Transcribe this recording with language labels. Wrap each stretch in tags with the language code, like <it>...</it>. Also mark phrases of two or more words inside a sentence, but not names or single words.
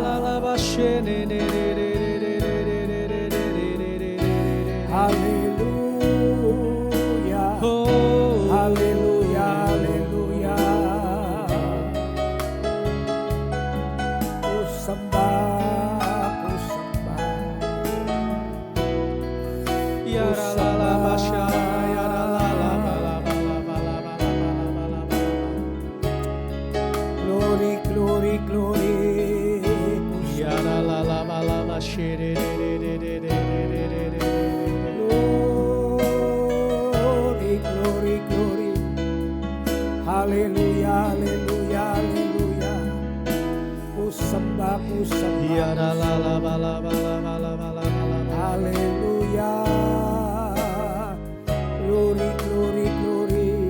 <id>Haleluya, haleluya, haleluya. Ku sembah, ku sembah. Ya</id> <en>Glory, glory, glory. Ku Glory, glory, glory.</en> <id>Haleluya, haleluya, haleluya. Ku sembah, ku sembah. Haleluya.</id> <en>Glory, glory, glory.</en>